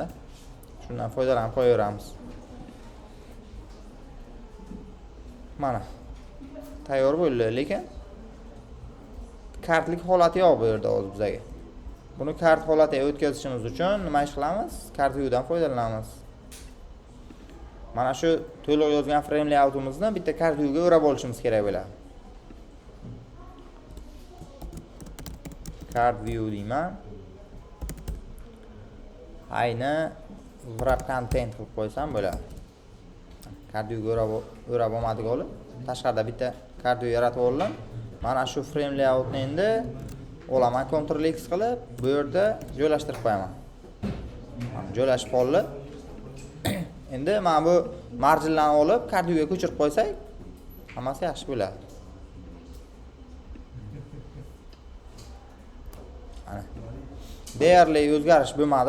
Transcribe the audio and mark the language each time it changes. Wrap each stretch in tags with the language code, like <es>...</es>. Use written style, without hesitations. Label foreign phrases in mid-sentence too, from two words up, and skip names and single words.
<uz>Shundan foydalanib qo'yaveramiz. Mana tayyor bo'ldi, lekin kartlik holati yo'q bu yerda hozir bizga. Buni kart holatiga o'tkazishimiz uchun nima ish qilamiz?</uz> <en>Kart view'dan</en> <uz>foydalanamiz. Mana shu to'liq yozgan</uz> <en>frame layoutimizni</en> <uz>bitta</uz> <en>kart view'ga</en> <uz>o'rab olishimiz kerak bo'ladi.</uz> <en>Card view</en> <uz>deyman. Ayni</uz> <en>wrap content</en> <uz>qilib qo'ysam bo'ladi.</uz> <en>Card view'ga</en> <uz>o'rab olmadik olib, tashqarida bitta</uz> <en>card view</en> <uz>yaratib oldim. Mana shu</uz> <en>frame layoutni</en> <uz>endi olaman Ctrl X qilib, bu yerda joylashtirib qo'yaman. Joylashib qoldi. Endi mana bu marjinlarni olib,</uz> <en>card view'ga</en> <uz>ko'chirib qo'ysak, hammasi yaxshi bo'ladi. Deyarli o'zgarish bo'lmadi.</uz>